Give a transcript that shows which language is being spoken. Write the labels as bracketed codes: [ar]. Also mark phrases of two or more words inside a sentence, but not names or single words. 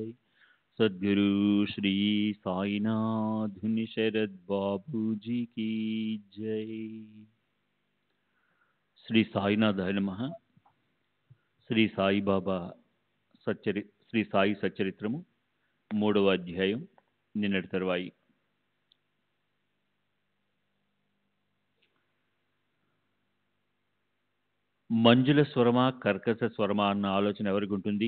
[hi] सद्गुरु श्री साईनाथ शरद बाबू जी की जय। [sa] శ్రీ సాయినాథాయ నమః. [te] శ్రీ సాయిబాబా శ్రీ సాయి సచ్చరిత్రము 3వ అధ్యాయం, నిన్నటి తరువాయి. మంజుల స్వరమా కర్కశ స్వరమా అన్న ఆలోచన ఎవరికి ఉంటుంది?